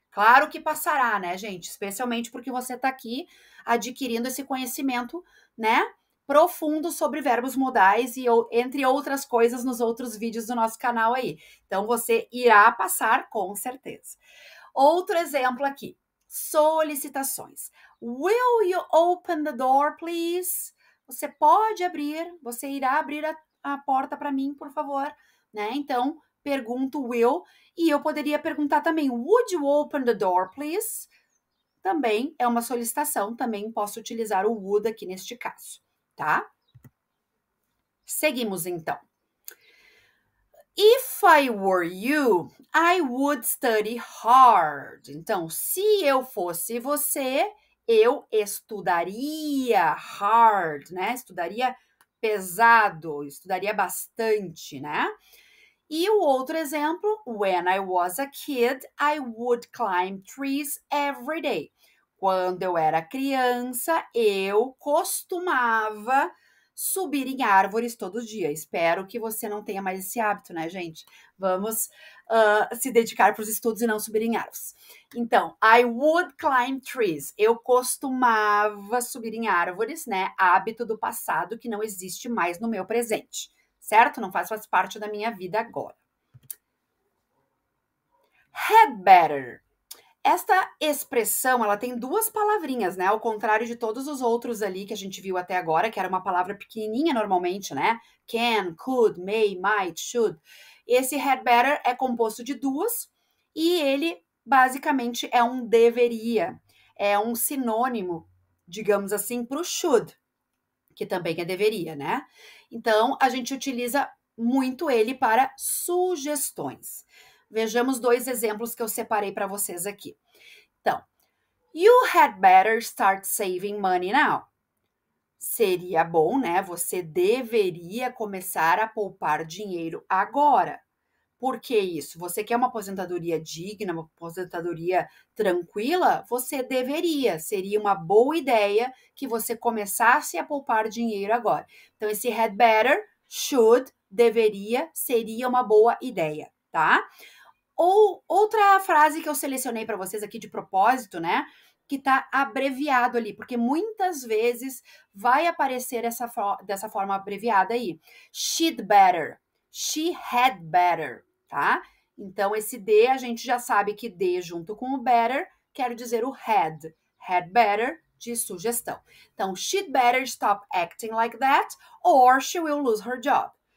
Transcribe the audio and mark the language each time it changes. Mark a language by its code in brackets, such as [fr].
[pt] Claro que passará, né, gente? Especialmente porque você está aqui adquirindo esse conhecimento, né, profundo sobre verbos modais e entre outras coisas nos outros vídeos do nosso canal aí. Então, você irá passar com certeza. Outro exemplo aqui. Solicitações. [en] Will you open the door, please? [pt] Você pode abrir, você irá abrir a porta para mim, por favor, né? Então, pergunto will e eu poderia perguntar também, [en] would you open the door, please? [pt] Também é uma solicitação, também posso utilizar o would aqui neste caso, tá? Seguimos então. [en] If I were you, I would study hard. [pt] Então, se eu fosse você, eu estudaria hard, né? Estudaria pesado, estudaria bastante, né? E o outro exemplo, [en] when I was a kid, I would climb trees every day. [pt] Quando eu era criança, eu costumava subir em árvores todo dia. Espero que você não tenha mais esse hábito, né, gente? Vamos se dedicar para os estudos e não subir em árvores. [en] Então, I would climb trees. [pt] Eu costumava subir em árvores, né? Hábito do passado que não existe mais no meu presente, certo? Não faz parte da minha vida agora. Had better. Esta expressão, ela tem duas palavrinhas, né? Ao contrário de todos os outros ali que a gente viu até agora, que era uma palavra pequenininha normalmente, né? Can, could, may, might, should. Esse had better é composto de duas e ele basicamente é um deveria. É um sinônimo, digamos assim, para o should, que também é deveria, né? Então, a gente utiliza muito ele para sugestões. Vejamos dois exemplos que eu separei para vocês aqui. [en] Então, you had better start saving money now. [pt] Seria bom, né? Você deveria começar a poupar dinheiro agora. Por que isso? Você quer uma aposentadoria digna, uma aposentadoria tranquila? Você deveria. Seria uma boa ideia que você começasse a poupar dinheiro agora. Então, esse had better, should, deveria, seria uma boa ideia, tá? Ou outra frase que eu selecionei para vocês aqui de propósito, né? Que tá abreviado ali, porque muitas vezes vai aparecer dessa forma abreviada aí. [en] She'd better, she had better, tá? [pt] Então, esse D, a gente já sabe que D junto com o better quer dizer o had. Had better, de sugestão. [en] Então, she'd better stop acting like that or she will lose her job.